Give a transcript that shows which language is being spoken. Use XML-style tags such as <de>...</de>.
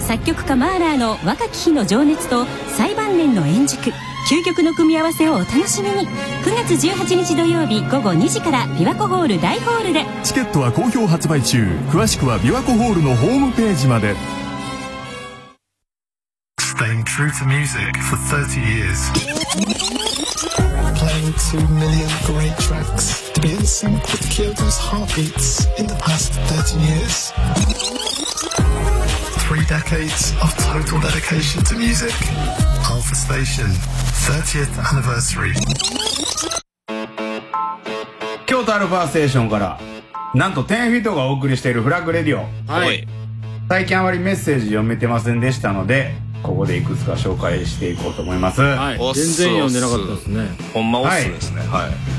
<ja>作曲家マーラーの若き日の情熱と最晩年の演熟、究極の組み合わせをお楽しみに。 9月18日土曜日午後2時から琵琶湖ホール大ホールで。チケットは好評発売中、詳しくは琵琶湖ホールのホームページまで。</ja> <en>Staying true to music for 30 years Playing 2 million great tracks To be in sync with Kyoto's heartbeats In the past 30 years Three decades of total dedication to musicAlpha Station 30th Anniversary</en> <ja>京都アルファステーションからなんと10フィートがお送りしているフラッグレディオ、はい、最近あまりメッセージ読めてませんでしたので、ここでいくつか紹介していこうと思います。はい、全然読んでなかったですね。ほんまオッスですね。はい、</ja>